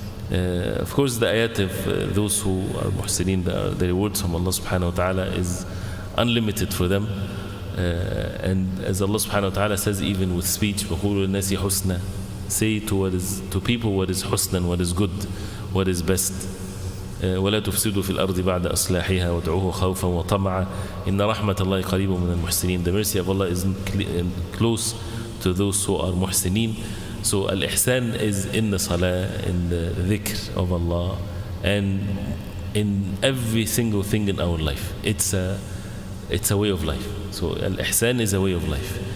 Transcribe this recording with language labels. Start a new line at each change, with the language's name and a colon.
English: Of course, the ayat of those who are muhsineen, the rewards from Allah subhanahu wa ta'ala is unlimited for them. And as Allah subhanahu wa ta'ala says, even with speech,
Arabic: وَقُولُوا النَّاسِ حُسْنًا,
English: say to people what is husna, what is good, what is best.
Arabic: ولا تفسدوا في الأرض بعد أصلاحها وادعوه خوفا وطمعا إن رحمة الله قريب من المحسنين.
English: The mercy of Allah is close to those who are muhsineen. So al-ihsan is in the salah, in the dhikr of Allah, and in every single thing in our life. It's a way of life. So al-ihsan is a way of life.